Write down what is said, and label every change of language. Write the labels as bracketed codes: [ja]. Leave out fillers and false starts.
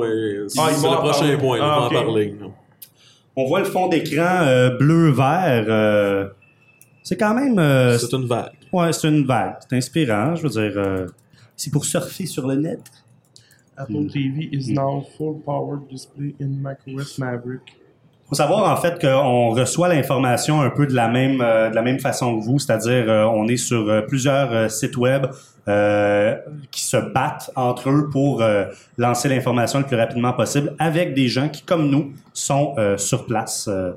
[fr] c'est le prochain parler. Point. Ils vont en parler. Non. On voit le fond d'écran bleu-vert. C'est quand même... C'est une vague. Ouais, c'est une vague. C'est inspirant, je veux dire. C'est pour surfer sur le net. [en] Apple TV is now full-powered display in macOS Maverick. [fr] Il faut savoir, en fait, qu'on reçoit l'information un peu de la même façon que vous, c'est-à-dire on est sur plusieurs sites web qui se battent entre eux pour lancer l'information le plus rapidement possible avec des gens qui, comme nous, sont sur place.